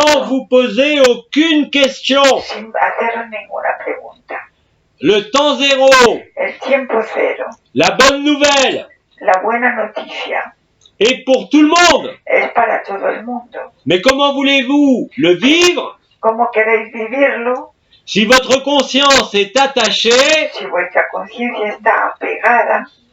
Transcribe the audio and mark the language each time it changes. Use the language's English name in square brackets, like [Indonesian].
[French] sans vous poser aucune question. [Spanish] sin hacer ninguna pregunta. [French] Le temps zéro, [Spanish] El tiempo cero, [French] la bonne nouvelle, [Spanish] la buena noticia, [French] est pour tout le monde. [Spanish] es para todo el mundo. [French] Mais comment voulez-vous le vivre [Spanish] ¿Cómo queréis vivirlo [French] Si votre conscience est attachée [Spanish] Si vuestra conciencia está apegada